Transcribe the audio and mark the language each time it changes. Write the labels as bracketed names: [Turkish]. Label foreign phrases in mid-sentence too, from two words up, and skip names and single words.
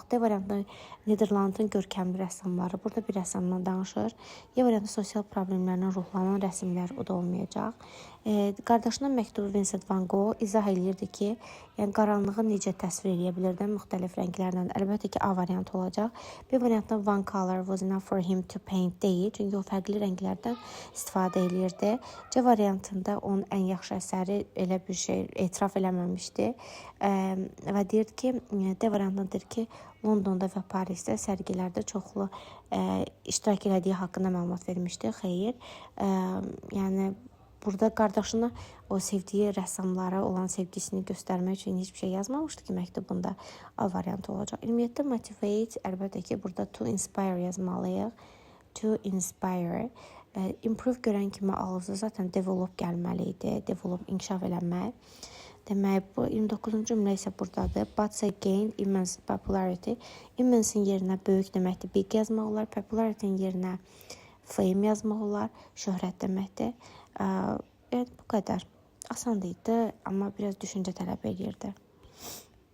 [Azerbaijani] D variantında Niderlandın görkəmli rəssamları, burada bir rəssamdan danışır. Y variantında sosial problemlərlə ruhlanan rəsmlər, o da olmayacaq. Qardaşına məktubu Vincent van Gogh izah edirdi ki, yəni qaranlığı necə təsvir edə bilirdi müxtəlif rənglərlə. Əlbəttə ki, A variantı olacaq. B variantında [English] one color was enough for him to paint [Azerbaijani] deyil, çünki o fərqli rənglərdən istifadə edirdi. C variantında onun ən yaxşı əsəri elə bir şey etiraf eləməmişdi və deyir ki, D variantında deyir ki, Londonda və Parisdə sərgilərdə çoxlu iştirak elədiyi haqqında məlumat vermişdi. Xeyr, yəni burada qardaşına o sevdiyi rəssamlara olan sevgisini göstərmək üçün heç bir şey yazmamışdı ki, məktubunda. A variantı olacaq. 27-də motivate, əlbəttə ki, burada [English] to inspire [Azerbaijani] yazmalıyıq. [English] To inspire. Improve görən kimi ağızda zaten develop gəlməli idi. [Azerbaijani] Develop, inkişaf eləmək. Demək, bu 29-cu cümlə isə buradadır. [English] But again, immense popularity. [Azerbaijani] Immense-in yerinə böyük deməkdir, big yazmaq olar. Popularity-in yerinə fame yazmaq olar. Şöhrət deməkdir. Yəni, bu qədər. Asan idi, amma biraz düşüncə tələb edirdi.